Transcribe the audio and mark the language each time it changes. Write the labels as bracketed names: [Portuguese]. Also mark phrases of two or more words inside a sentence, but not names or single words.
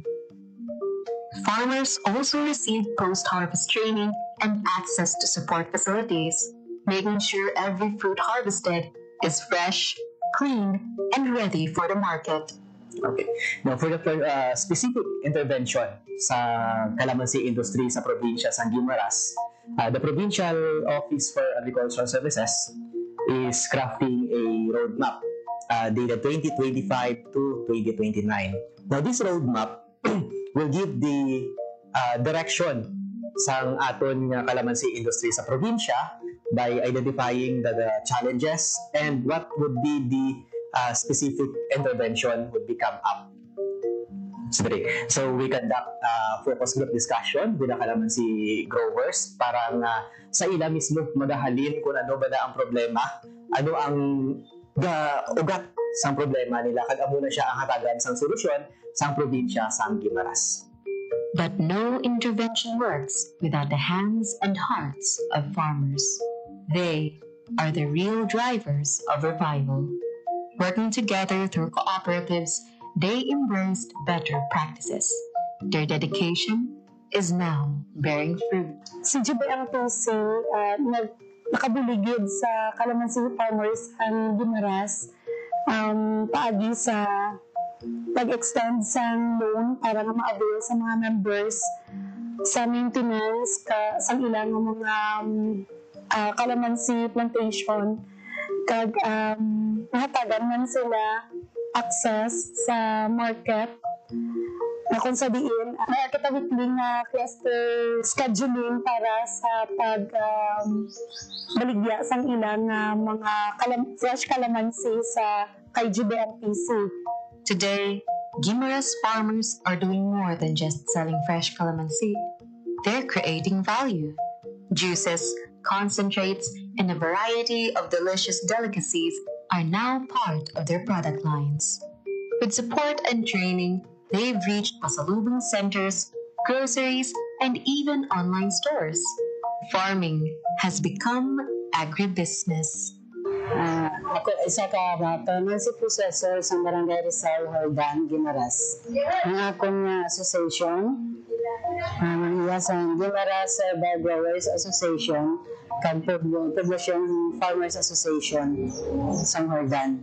[English] Farmers also received post-harvest training and access to support facilities, making sure every fruit harvested is fresh, clean, and ready for the market. Okay. Now, for the specific intervention [Hiligaynon] sa calamansi industry sa probinsya sa Guimaras, [English] the Provincial Office for Agricultural Services is crafting a roadmap dated 2025 to 2029. Now, this roadmap will give the direction [Hiligaynon] sa aton nga calamansi industry sa probinsya [English] by identifying the challenges and what would be the specific intervention would become up. So we conduct focus group discussion with the calamansi growers [Hiligaynon] para nga sa ila mismo magahalin kung ano ba na ang problema, ano ang ugat sang problema nila, kag amo na siya ang hatagan sang solusyon sang probinsya sang Guimaras. [English] But no intervention works without the hands and hearts of farmers. They are the real drivers of revival. Working together through cooperatives, they embraced better practices. Their dedication is now bearing fruit. [Hiligaynon] Si GBMPC nakabuligid sa calamansi farmers ang Guimaras paagi sa pag-extend sa loan para nga ma-avail sa mga members sa maintenance sa ilang mga calamansi plantation kag mahatagan man sila access sa market na kung sabihin may kita weekly nga [English] cluster scheduling [Hiligaynon] para sa baligya sang ilang mga fresh calamansi sa kay GBMPC. [English] Today, Guimaras farmers are doing more than just selling fresh calamansi. They're creating value. Juices, concentrates, and a variety of delicious delicacies are now part of their product lines. With support and training, they've reached pasalubong centers, groceries, and even online stores. Farming has become agribusiness. [Hiligaynon] Ako isa ka bata man si Professor sa Barangay Rizal, Hordan, Guimaras. Ang akong association, sa Guimaras Herbal Growers Association, kag Poblacion Farmers Association sa Hordan.